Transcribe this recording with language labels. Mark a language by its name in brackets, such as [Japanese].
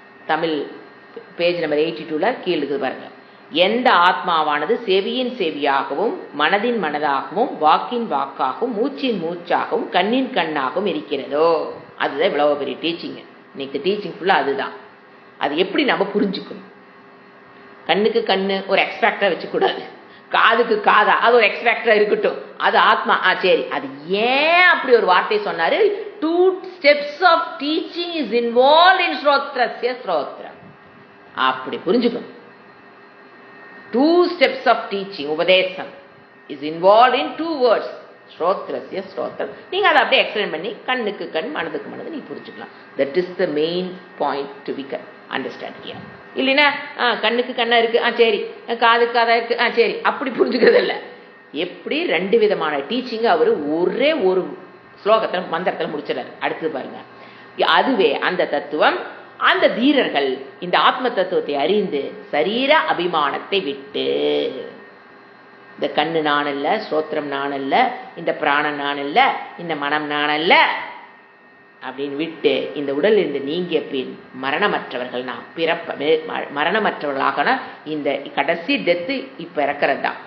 [Tamil] Tamil page number 82ல கீழே இருக்குது பாருங்க. எந்த ஆத்மாவானது செவியின் செவியாகவும், மனதின் மனதாகவும், வாக்கின் வாக்காகவும், மூச்சின் மூச்சாகவும், கண்ணின் கண்ணாகவும் இருக்கிறதோ, அதுதான் இவ்வளவு பெரிய டீச்சிங். இன்னைக்கு டீச்சிங் ஃபுல்லா அதுதான். அது எப்படி நம்ம புரிஞ்சுக்கணும்? கண்ணுக்கு கண்ணு ஒரு எக்ஸ்ட்ராக்டா வச்சுக்கூடாது, காதுக்கு காதா அது ஒரு எக்ஸ்ட்ராக்டா இருக்கட்டும், அது ஆத்மா. சரி, அது ஏன் அப்படி ஒரு வார்த்தை சொன்னாரு? [English] 2 steps of teaching is involved in [Sanskrit] ஸ்ரோத்ரஸ்ய ஸ்ரோத்ரம். [Tamil] அப்படி புரிஞ்சுக்கணும். [English] 2 steps of teaching, உபதேசம், is involved in 2 words, [Sanskrit] ஸ்ரோத்ரஸ்ய ஸ்ரோத்ரம். [Tamil] நீங்க அதை அப்படியே எக்ஸ்பிளைன் பண்ணி கண்ணுக்கு கண், மனதுக்கு மனது நீங்க புரிஞ்சுக்கலாம். [English] That is the main point to be understand here. [Tamil] இல்லைன்னா கண்ணுக்கு கண்ணா இருக்கு, சரி, காதுக்கு காதா இருக்கு, சரி, அப்படி புரிஞ்சுக்கிறது இல்லை. எப்படி 2 விதமான டீச்சிங் அவரு ஒரே ஒரு ஸ்லோகத்தில் மந்திரத்தில் முடிச்சிடறாரு. அடுத்து பாருங்க, அதுவே அந்த தத்துவம், அந்த தீரர்கள் இந்த ஆத்ம தத்துவத்தை அறிந்து சரீர அபிமானத்தை விட்டு, இந்த கண்ணு நான் அல்ல, ஸ்ரோத்திரம் நான் அல்ல, இந்த பிராணன் நான் அல்ல, இந்த மனம் நான் அல்ல அப்படின்னு விட்டு இந்த உடல் இருந்து நீங்கிய பின் மரணமற்றவர்கள் நாம் மரணமற்றவர்களாக, இந்த கடைசி டெத்து இப்ப இறக்கிறது தான்.